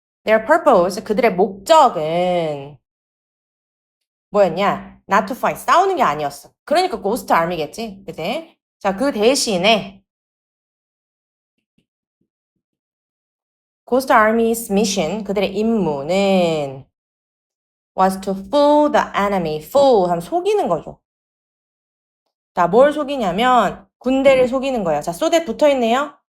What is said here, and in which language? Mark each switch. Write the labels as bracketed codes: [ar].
[en] Their purpose, [ko] 그들의 목적은 뭐였냐? [en] Not to fight, [ko] 싸우는 게 아니었어. 그러니까 Ghost Army겠지, 그치? 자, 그 대신에 [en] Ghost Army's mission, [ko] 그들의 임무는 [en] was to fool the enemy. [ko] fool 하면 속이는 거죠. 자, 뭘 속이냐면 군대를 속이는 거예요. 자, so that 붙어있네요.